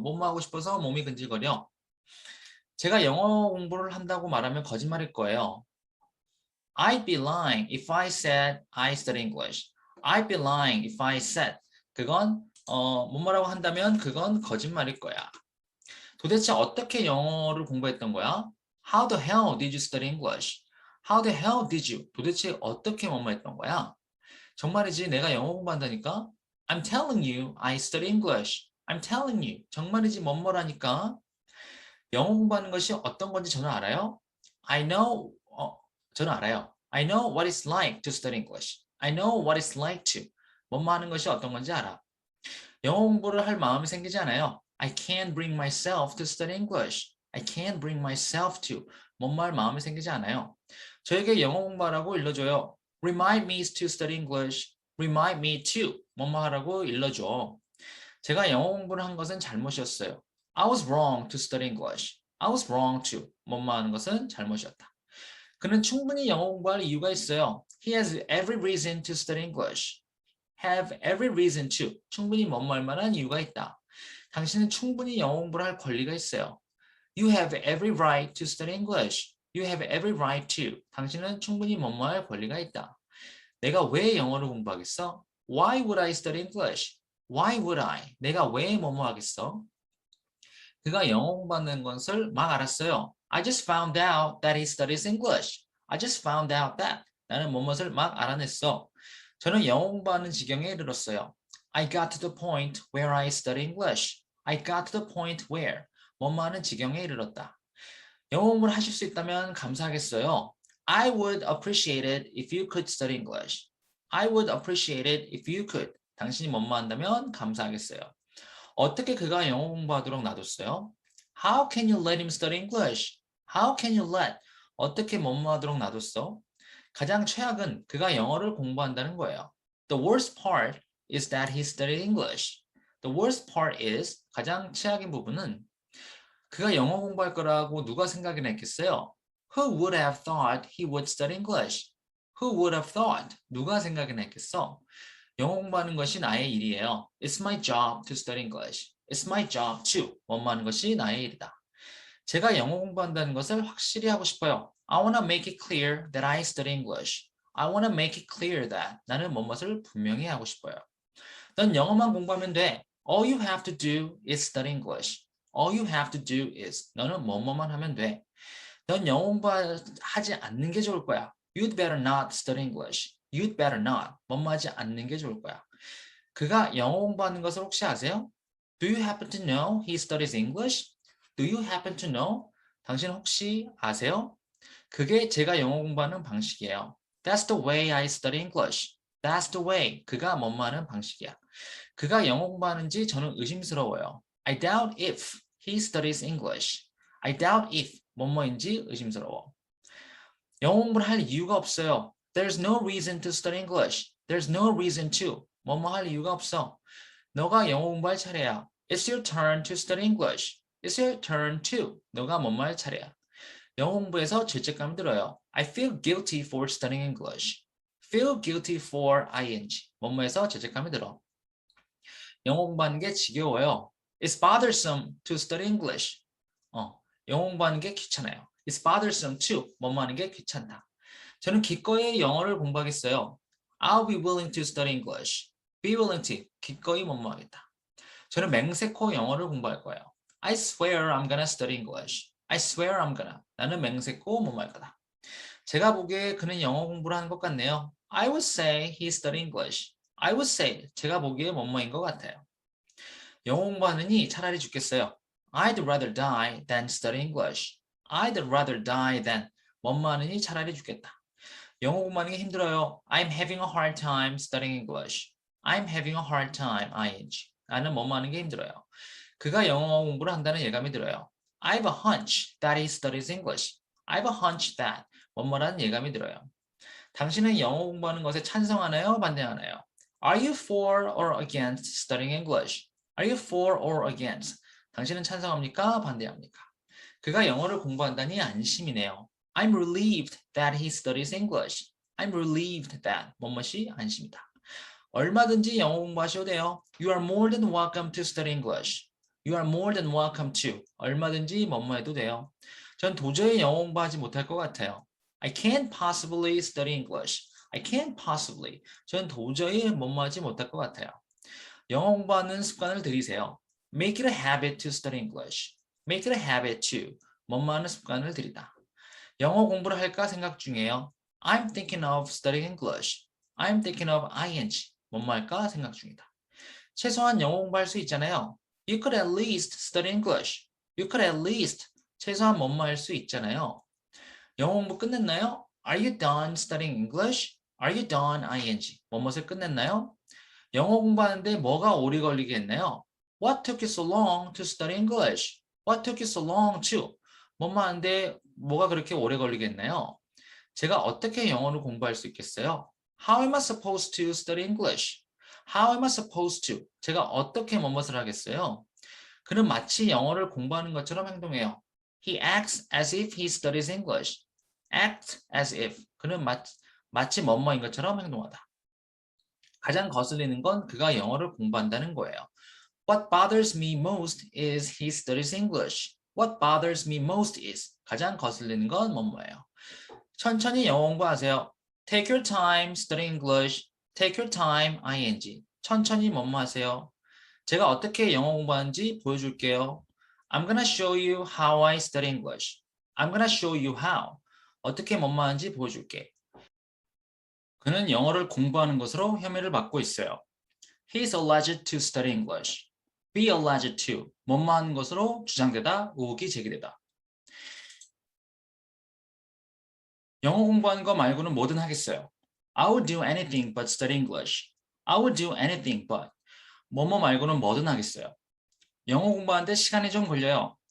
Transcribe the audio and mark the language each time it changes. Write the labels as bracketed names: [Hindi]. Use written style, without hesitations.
[Korean] 뭐뭐 하고 싶어서 몸이 근질거려. 제가 영어 공부를 한다고 말하면 거짓말일 거예요. [English] I'd be lying if I said I study English. I'd be lying if I said. [Korean] 그건 뭐뭐라고 한다면 그건 거짓말일 거야. 도대체 어떻게 영어를 공부했던 거야? [English] How the hell did you study English? How the hell did you? [Korean] 도대체 어떻게 뭐뭐 했던 거야? 정말이지 내가 영어 공부한다니까? [English] I'm telling you I study English. I'm telling you. [Korean] 정말이지 뭐뭐라니까? 영어 공부하는 것이 어떤 건지 저는 알아요? [English] I know. [Korean] 저는 알아요. [English] I know what it's like to study English. I know what it's like to. [Korean] 뭐뭐 하는 것이 어떤 건지 알아. 영어 공부를 할 마음이 생기지 않아요. [English] I can't bring myself to study English. I can't bring myself to. [Korean] 뭐뭐 할 마음이 생기지 않아요. 저에게 영어 공부하라고 일러줘요. [English] Remind me to study English. Remind me to. [Korean] 뭐뭐 하라고 일러줘. 제가 영어 공부를 한 것은 잘못이었어요. [English] I was wrong to study English. I was wrong to. [Korean] 뭐뭐 하는 것은 잘못이었다. 그는 충분히 영어 공부할 이유가 있어요. [English] He has every reason to study English. Have every reason to. [Korean] 충분히 뭐뭐 할 만한 이유가 있다. 당신은 충분히 영어 공부를 할 권리가 있어요. [English] You have every right to study English. You have every right to. [Korean] 당신은 충분히 뭐뭐 할 권리가 있다. 내가 왜 영어를 공부하겠어? [English] Why would I study English? Why would I? [Korean] 내가 왜 뭐뭐 하겠어? 그가 영어 공부하는 것을 막 알았어요. [English] I just found out that he studies English. I just found out that. [Korean] 나는 뭐뭇을 막 알아냈어. 저는 영어 공부하는 지경에 이르렀어요. [English] I got to the point where I study English. I got to the point where. [Korean] 뭐뭐 하는 지경에 이르렀다. 영어 공부를 하실 수 있다면 감사하겠어요. [English] I would appreciate it if you could study English. I would appreciate it if you could. [Korean] 당신이 뭐뭐 한다면 감사하겠어요. 어떻게 그가 영어 공부하도록 놔뒀어요? [English] How can you let him study English? How can you let? [Korean] 어떻게 뭐뭐 하도록 놔뒀어? 가장 최악은 그가 영어를 공부한다는 거예요. [English] The worst part is that he studied English. The worst part is [Korean] 가장 최악인 부분은 그가 영어 공부할 거라고 누가 생각이나 했겠어요? [English] Who would have thought he would study English? Who would have thought? [Korean] 누가 생각이나 했겠어? 영어 공부하는 것이 나의 일이에요. [English] It's my job to study English. It's my job to [Korean] 뭐뭐 것이 나의 일이다. 제가 영어 공부한다는 것을 확실히 하고 싶어요. [English] I want to make it clear that I study English. I want to make it clear that [Korean] 나는 뭐뭇을 분명히 하고 싶어요. 넌 영어만 공부하면 돼. [English] All you have to do is study English. All you have to do is [Korean] 너는 뭐뭐만 하면 돼. 넌 영어 공부하지 않는 게 좋을 거야. [English] You'd better not study English. You'd better not. [Korean] 뭐뭐 하지 않는 게 좋을 거야. 그가 영어 공부하는 것을 혹시 아세요? [English] Do you happen to know he studies English? Do you happen to know? [Korean] 당신 혹시 아세요? 그게 제가 영어 공부하는 방식이에요. [English] That's the way I study English. That's the way. [Korean] 그가 뭐뭐 하는 방식이야. 그가 영어 공부하는지 저는 의심스러워요. [English] I doubt if he studies English. I doubt if [Korean] 뭐뭐인지 의심스러워. 영어 공부를 할 이유가 없어요. [English] There's no reason to study English. There's no reason to. [Korean] 뭐뭐 할 이유가 없어. 너가 영어 공부할 차례야. [English] It's your turn to study English. It's your turn to. [Korean] 너가 뭐뭐 할 차례야. 영어 공부에서 죄책감이 들어요. [English] I feel guilty for studying English. Feel guilty for ing. [Korean] 뭐뭐에서 죄책감이 들어. 영어 공부하는 게 지겨워요. [English] It's bothersome to study English. [Korean] 영어 공부하는 게 귀찮아요. [English] It's bothersome to. [Korean] 뭐뭐 하는 게 귀찮다. 저는 기꺼이 영어를 공부하겠어요. [English] I'll be willing to study English. Be willing to. [Korean] 기꺼이 뭐뭐 하겠다. 저는 맹세코 영어를 공부할 거예요. [English] I swear I'm gonna study English. I swear I'm gonna. [Korean] 나는 맹세코 뭐뭐 할 거다. 제가 보기에 그는 영어 공부를 하는 것 같네요. [English] I would say he study English. I would say. [Korean] 제가 보기에 뭐뭐인 것 같아요. 영어 공부하느니 차라리 죽겠어요. [English] I'd rather die than study English. I'd rather die than [Korean] 뭐뭐 하느니 차라리 죽겠다. 영어 공부하는 게 힘들어요. [English] I'm having a hard time studying English. I'm having a hard time, ing. [Korean] 나는 뭐뭐 하는 게 힘들어요. 그가 영어 공부를 한다는 예감이 들어요. [English] I have a hunch that he studies English. I have a hunch that [Korean] 뭐뭐라는 예감이 들어요. 당신은 영어 공부하는 것에 찬성하나요? 반대하나요? [English] Are you for or against studying English? Are you for or against? [Korean] 당신은 찬성합니까? 반대합니까? 그가 영어를 공부한다니 안심이네요. [English] I'm relieved that he studies English. I'm relieved that [Korean] 뭐뭐이 안심이다. 얼마든지 영어 공부하셔도 돼요. [English] You are more than welcome to study English. You are more than welcome to. [Korean] 얼마든지 뭐뭐 해도 돼요. 전 도저히 영어 공부하지 못할 것 같아요. [English] I can't possibly study English. I can't possibly. [Korean] 전 도저히 뭐뭐 하지 못할 것 같아요. 영어 공부하는 습관을 들이세요. [English] Make it a habit to study English. Make it a habit to. [Korean] 뭐뭐 하는 습관을 들이다. 영어 공부를 할까 생각 중이에요. [English] I'm thinking of studying English. I'm thinking of ing. [Korean] 뭐뭐 할까 생각 중이다. 최소한 영어 공부할 수 있잖아요. [English] You could at least study English. You could at least. [Korean] 최소한 뭐뭐 할 수 있잖아요. 영어 공부 끝냈나요? [English] Are you done studying English? Are you done ing? [Korean] 뭐뭇을 끝냈나요? 영어 공부하는데 뭐가 오래 걸리게 했나요? [English] What took you so long to study English? What took you so long to? [Korean] 뭐뭐 하는데 뭐가 그렇게 오래 걸리게 했나요? 제가 어떻게 영어를 공부할 수 있겠어요? [English] How am I supposed to study English? How am I supposed to? [Korean] 제가 어떻게 뭐뭇을 하겠어요? 그는 마치 영어를 공부하는 것처럼 행동해요. [English] He acts as if he studies English. Act as if. [Korean] 그는 마치 뭐뭐인 것처럼 행동하다. 가장 거슬리는 건 그가 영어를 공부한다는 거예요. [English] What bothers me most is he studies English. What bothers me most is. [Korean] 가장 거슬리는 건 뭐뭐예요. 천천히 영어 공부하세요. [English] Take your time studying English. Take your time, ing. [Korean] 천천히 뭐뭐 하세요. 제가 어떻게 영어 공부하는지 보여줄게요. [English] I'm gonna show you how I study English. I'm gonna show you how. [Korean] 어떻게 뭐뭐 하는지 보여줄게. 그는 영어를 공부하는 것으로 혐의를 받고 있어요. [English] He is alleged to study English. Be alleged to. [Korean] 뭐뭐 하는 것으로 주장되다, 의혹이 제기되다. 영어 공부하는 거 말고는 뭐든 하겠어요. [English] I would do anything but study English. I would do anything but. [Korean] 뭐뭐 말고는 뭐든 하겠어요. 영어 공부하는데 시간이 좀 걸려요.